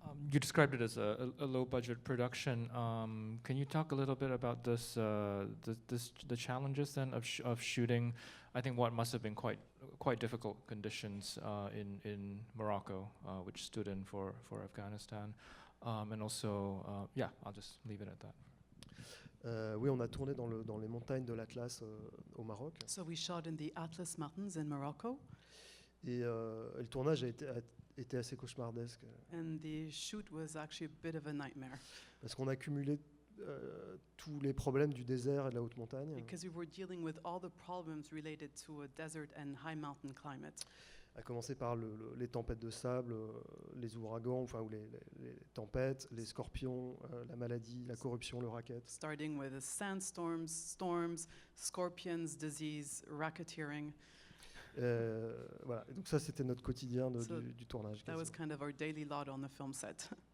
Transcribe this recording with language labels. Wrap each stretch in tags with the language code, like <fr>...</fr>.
<en>You described it as a low-budget production. Can you talk a little bit about the challenges then of shooting? I think what must have been quite difficult conditions in Morocco, which stood in for Afghanistan, and also I'll just leave it at that.</en> <fr>Oui, on a tourné dans les montagnes de l'Atlas au Maroc.</fr> <en>So we shot in the Atlas Mountains in Morocco,</en> <fr>Et le tournage a été assez cauchemardesque.</fr> <en>and the shoot was actually a bit of a nightmare</en> <fr>Parce qu'on a cumulé tous les problèmes du désert et de la haute montagne,</fr> <en>because we were dealing with all the problems related to a desert and high mountain climate.</en> <fr>à commencer par les tempêtes de sable, les ouragans, ou les tempêtes, les scorpions, la maladie, la corruption, le racket.</fr> <en>Starting with the sandstorms, storms, scorpions, disease, racketeering.</en> <fr>Voilà. Et donc ça, c'était notre quotidien du tournage.</fr> <en>That was</en> <fr>quasiment.</fr> <en>kind of our daily lot on the film set.</en>